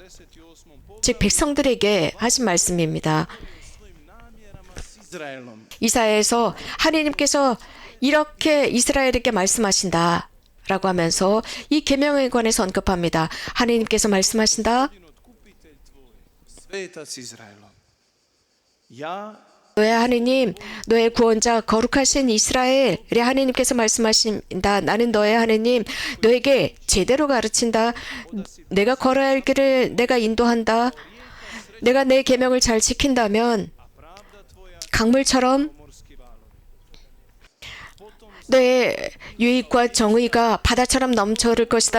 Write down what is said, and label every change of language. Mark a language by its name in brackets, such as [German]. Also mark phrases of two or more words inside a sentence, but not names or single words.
[Korean] 즉 백성들에게 하신 말씀입니다. Izraelom. 이사야에서 하나님께서 이렇게 이스라엘에게 말씀하신다라고 하면서 이 계명에 관해서 언급합니다. 하나님께서 말씀하신다. [Croatian] Svetac Izraelom. Ja [Korean] 너의 하느님, 너의 구원자, 거룩하신 이스라엘의 하나님께서 말씀하신다. 나는 너의 하느님, 너에게 제대로 가르친다. 내가 걸어야 할 길을 내가 인도한다. 내가 내 계명을 잘 지킨다면 강물처럼 너의 유익과 정의가 바다처럼 넘쳐 흐를 것이다.